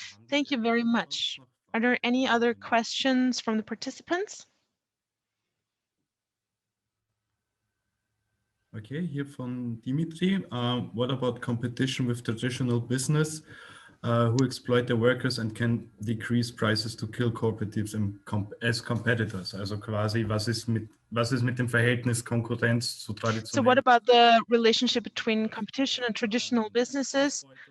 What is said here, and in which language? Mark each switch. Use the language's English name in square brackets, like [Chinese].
[English] Thank you very much. Are there any other questions from the participants? Okay, here from Dimitri. What about competition with traditional business who exploit the workers and can decrease prices to kill cooperatives as competitors? [German] Also quasi, was ist mit dem Verhältnis Konkurrenz zu traditionellen? [English] So what about the relationship between competition and traditional businesses?